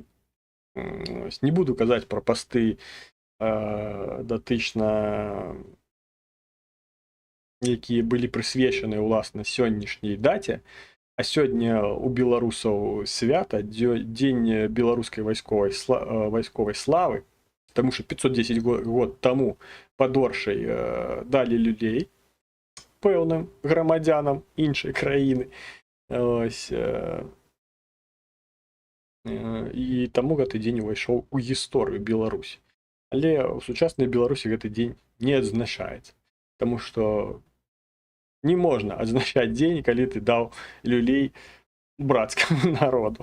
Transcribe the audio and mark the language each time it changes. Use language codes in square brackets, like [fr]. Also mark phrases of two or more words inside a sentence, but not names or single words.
[be] Ось, не буду казаць про посты датычна, якія былі прысвечаны уласна сённяшняй даце. А сёння у беларусаў свята, дзень беларускай вайсковай славы, [ru] тому что [be] 510 год тому падоршай далі людзей пэўным грамадзянам іншай краіны. Ось, і таму гэты дзень увайшоў у гісторыю Беларусі. Але ў сучаснай Беларусі гэты дзень не адзначаецца, таму што не можна адзначаць дзень, калі ты даў люлей брацкаму народу.